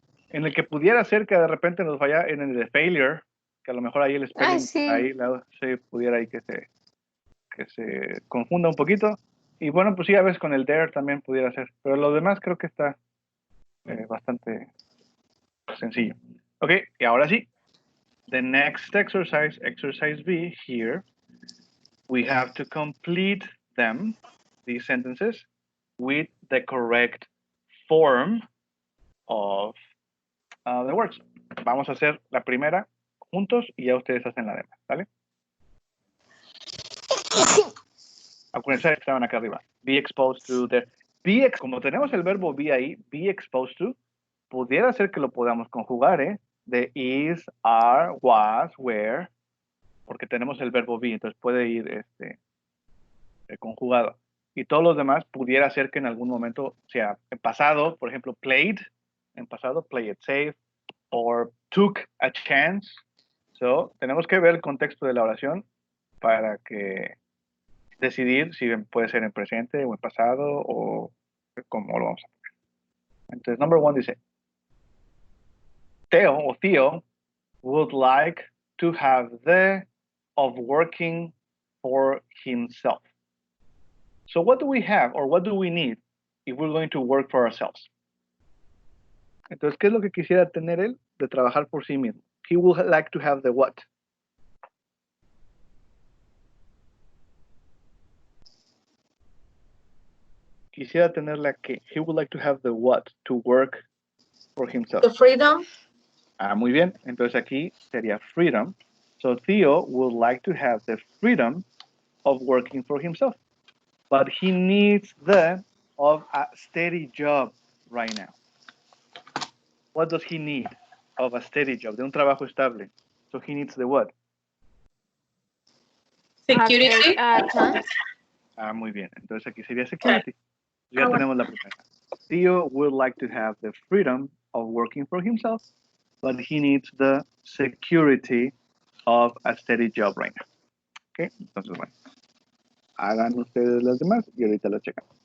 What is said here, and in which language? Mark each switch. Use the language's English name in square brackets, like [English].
[Spanish] En el que pudiera ser que de repente nos vaya en el de failure, que a lo mejor ahí el spelling, Sí. ahí se pudiera ahí que se confunda un poquito. Y bueno, pues sí, a veces con el dare también pudiera ser. Pero lo demás creo que está bastante sencillo. Ok, y ahora sí. [English] The next exercise, exercise B here, we have to complete them, these sentences, with the correct form of the words. [Spanish] Vamos a hacer la primera juntos y ya ustedes hacen la demás, ¿vale? Acuérdense que estaban acá arriba. Be exposed to the... como tenemos el verbo be ahí, be exposed to, pudiera ser que lo podamos conjugar, ¿eh? De is, are, was, were, porque tenemos el verbo be, entonces puede ir conjugado. Y todos los demás pudiera ser que en algún momento sea en pasado, por ejemplo, played, en pasado, play it safe, [English] or took a chance. [Spanish] So, tenemos que ver el contexto de la oración para que decidir si puede ser en presente o en pasado o cómo lo vamos a poner. [English] Entonces, number one dice, Theo would like to have the of working for himself. So what do we have or what do we need if we're going to work for ourselves? [Spanish] Entonces, ¿qué es lo que quisiera tener él de trabajar por sí mismo? [English] He would like to have the what? [Spanish] Quisiera tener la que. [English] He would like to have the what? To work for himself. The freedom. [Spanish] Ah, muy bien. Entonces aquí sería freedom. [English] So Theo would like to have the freedom of working for himself. But he needs the of a steady job right now. What does he need of a steady job? [Spanish] De un trabajo estable. [English] So he needs the what? Security. Chance. [Spanish] Ah, muy bien. Entonces aquí sería security. Ya tenemos la primera. [English] Theo would like to have the freedom of working for himself, but he needs the security of a steady job right now. [Spanish] Okay, entonces bueno, hagan ustedes las demás y ahorita las checan.